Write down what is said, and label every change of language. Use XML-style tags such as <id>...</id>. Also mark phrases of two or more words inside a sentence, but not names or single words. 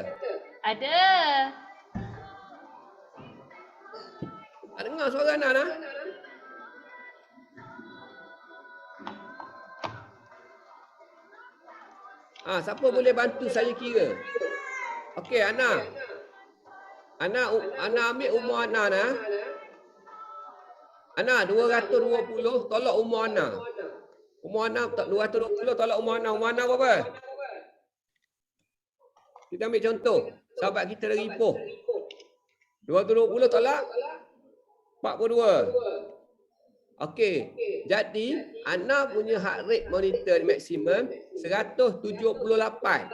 <ms>Ada. Dengar suara Ana. Siapa boleh bantu saya kira? Okey, Ana. Ana ambil umur Ana. Ana 220, tolak umur Ana. Umur Ana 220, tolak umur Ana. Umur Ana berapa? Kita ambil contoh. Sahabat kita dari Ipoh. 220 tolak 42. Okey. Jadi, Ana punya</ms> <en>heart rate monitor</en> <ms>maksimum 178.</ms>